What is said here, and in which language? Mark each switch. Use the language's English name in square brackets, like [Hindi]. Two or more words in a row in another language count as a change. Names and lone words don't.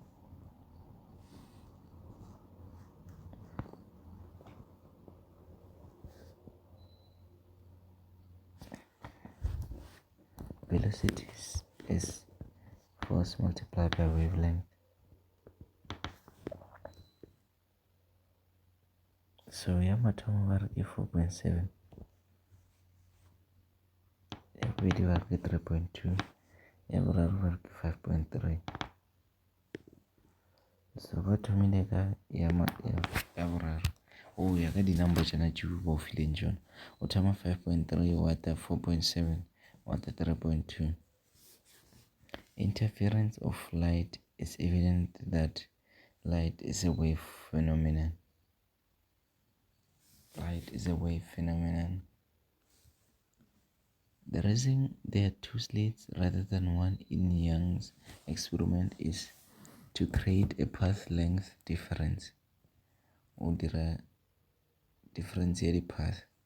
[English] Velocity is force multiplied by wavelength. [Northern Sotho] So mathomo ba re ke 4.7, ya bobedi ba re ke 3.2, ya boraro ba re ke 5.3. So ba thomile ka ya boraro o ya ka di-number tsena tšeo ba o fileng tšona. O thoma 5.3, wa ta 4.7, wa ta 3.2. [English] Interference of light is evident that light is a wave phenomenon. Light is a wave phenomenon. The reason there are 2 slits rather than 1 in Young's experiment is to create a path length difference, or the differentiate path.